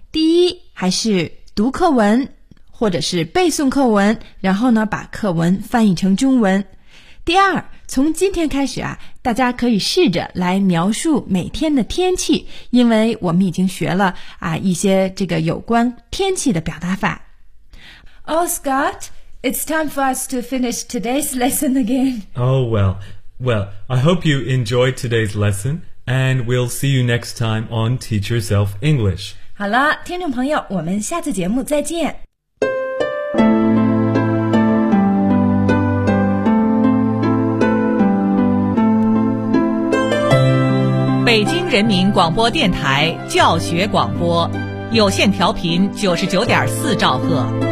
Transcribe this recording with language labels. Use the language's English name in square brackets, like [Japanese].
[Chinese] 第一，还是读课文。或者是背诵课文，然后呢把课文翻译成中文。第二，从今天开始啊，大家可以试着来描述每天的天气，因为我们已经学了啊一些这个有关天气的表达法。 [English] Oh, Scott, it's time for us to finish today's lesson again. Oh, well, I hope you enjoyed today's lesson, and we'll see you next time on Teach Yourself English. [Chinese] 好了，听众朋友，我们下次节目再见。北京人民广播电台教学广播，有线调频99.4兆赫。